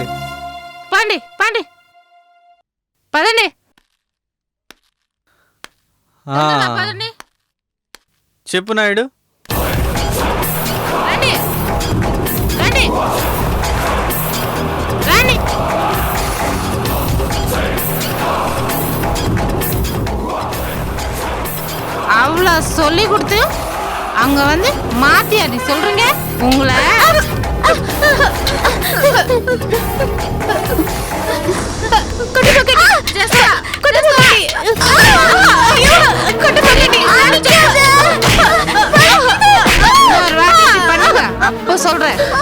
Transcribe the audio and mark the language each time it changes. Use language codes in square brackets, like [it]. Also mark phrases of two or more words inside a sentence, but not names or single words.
[te] పండి పండి పదండి. చెప్పు నాయుడు. రండి రండి రండి. [ta] அவ்வளோ சொல்லி கொடுத்து அங்க வந்து மாத்தி அடி சொல்றீங்க. உங்களை அப்போ சொல்றேன்.